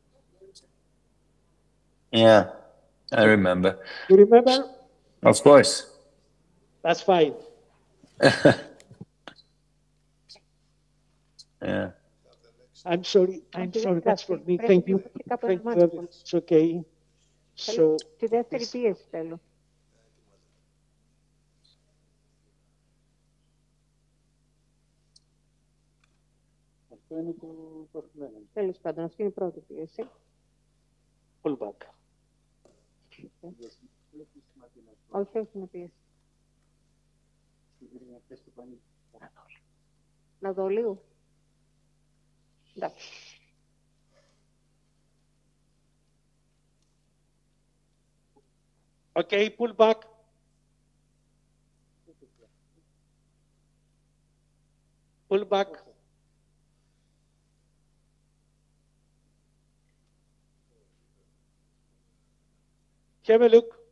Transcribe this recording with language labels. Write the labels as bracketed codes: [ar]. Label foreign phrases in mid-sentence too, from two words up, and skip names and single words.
[en] Yeah, I remember. You remember? Of course. That's fine. Yeah. I'm sorry. That's for me. Thank you. Thank you. It's okay. So. [el] Τη δεύτερη πίεση θέλω. Αυτό είναι το προηγούμενο. Τέλος πάντων, αυτή είναι η πρώτη πίεση. [en] Pull back. [el] Όχι, είναι πίεση. Να δω λίγο. Εντάξει. [en] Okay, pull back. Pull back. Have a look.